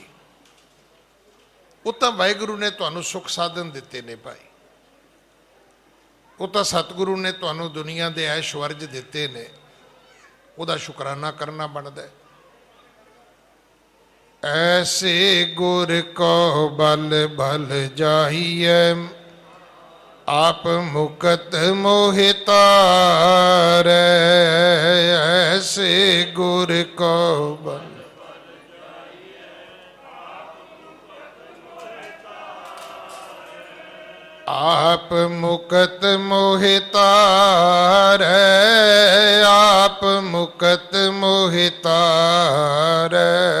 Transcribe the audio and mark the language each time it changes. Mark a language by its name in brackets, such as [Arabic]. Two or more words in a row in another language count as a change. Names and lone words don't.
[Punjabi] ਉਹ ਤਾਂ ਵਾਹਿਗੁਰੂ ਨੇ ਤੁਹਾਨੂੰ ਸੁੱਖ ਸਾਧਨ ਦਿੱਤੇ ਨੇ ਭਾਈ, ਉਹ ਤਾਂ ਸਤਿਗੁਰੂ ਨੇ ਤੁਹਾਨੂੰ ਦੁਨੀਆ ਦੇ ਐਸ਼ਵਰਜ ਦਿੱਤੇ ਨੇ, ਉਹਦਾ ਸ਼ੁਕਰਾਨਾ ਕਰਨਾ ਬਣਦਾ ਹੈ। ਐਸੇ ਗੁਰ ਕੋ ਬਲ ਬਲ ਜਾਈਐ, ਆਪ ਮੁਕਤ ਮੋਹਿ ਤਾਰੈ। ਐਸੇ ਗੁਰ ਕੋ ਬਲ, ਆਪ ਮੁਕਤ ਮੋਹਿ ਤਾਰੈ, ਆਪ ਮੁਕਤ ਮੋਹਿ ਤਾਰੈ।